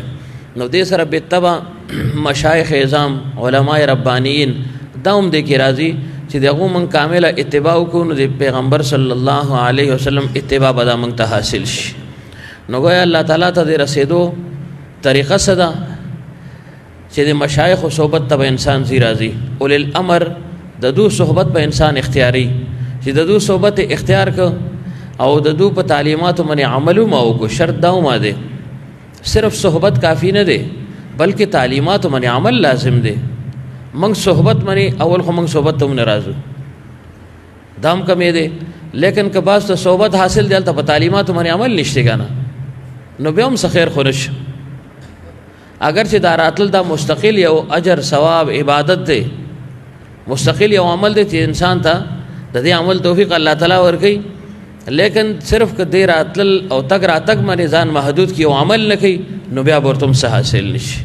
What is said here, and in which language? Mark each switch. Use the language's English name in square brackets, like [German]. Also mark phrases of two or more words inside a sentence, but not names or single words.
[Pashto] نو دې سره بالطبع مشایخ اعظام علماء ربانیین دا هم دې کې راځي چې د هغو موږ کامله اتباع وکړو نو د پیغمبر [Arabic] صلی الله علیه وسلم [Pashto] اتباع به دا موږ ته حاصل شي. نو گویا الله تعالی ته د رسېدو طریقه څه ده چې د مشایخو صحبت ته به انسان ځي راځي. اول الامر د دو صحبت به انسان اختیاري چې د دو صحبت اختیار که او د دو په تعلیماتو باندې عمل هم وکړو. شرط دا هم دی صرف صحبت کافی نه دی بلکې تعلیماتو باندې عمل لازم دی. موږ صحبت باندې اول خو موږ صحبت ته هم نه راځو، دا هم کمې دی، لیکن که بعض ته صحبت حاصل دی هلته په تعلیماتو باندې عمل نشته که نه نو بیا هم څه خیر خو نشه. اگر چې دا راتل دا مستقل یو اجر ثواب عبادت دی، مستقل یو عمل دی چې انسان ته د دې عمل توفیق الله تعالی ورکوي، لیکن صرف که دې راتلل او تګ راتګ باندې ځان محدود کړي او عمل نه کوي نو بیا به ورته هم څه حاصل نشي.